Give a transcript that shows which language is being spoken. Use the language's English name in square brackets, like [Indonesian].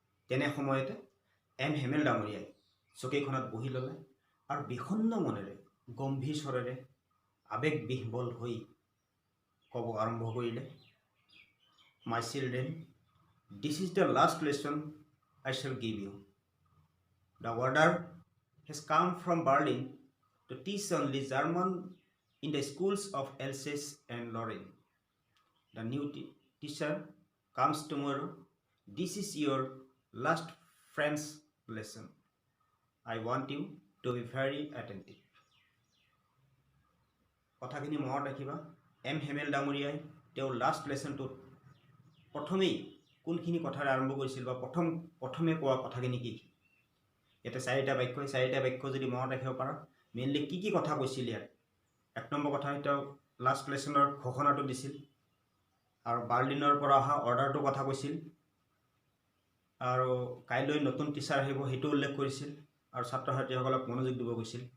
[Assamese] তেনে সময়তে এম হেমেল ডাঙৰীয়াই চকীখনত বহি ল'লে আৰু বিষণ্ণ মনেৰে গম্ভীৰ স্বৰেৰে আৱেগবিহ্বল হৈ ক'ব আৰম্ভ কৰিলে, [English] My children, this is the last lesson I shall give you. [Assamese] The order has কাম from Berlin [English] to teach only German in the schools of Alsace and Lorraine. The new teacher comes tomorrow. This is your last French lesson. I want you to be very attentive. [Assamese] কথাখিনি মনত ৰাখিবা। M হেমেল ডাঙৰীয়াই তেওঁৰ last লেচনটোত প্ৰথমেই কোনখিনি কথাৰে আৰম্ভ কৰিছিল বা প্ৰথমে কোৱা কথাখিনি কি? ইয়াতে 4টা বাক্য যদি মনত ৰাখিব পাৰা, মেইনলি কি কথা কৈছিল ইয়াত। 1 নম্বৰ কথা, তেওঁ লাষ্ট লেচনৰ ঘোষণাটো দিছিল আৰু বাৰ্লিনৰ পৰা অহা অৰ্ডাৰটোৰ কথা কৈছিল আৰু কাইলৈ নতুন টিচাৰ আহিব সেইটো উল্লেখ কৰিছিল আৰু ছাত্ৰ ছাত্ৰীসকলক মনোযোগ দিব গৈছিল।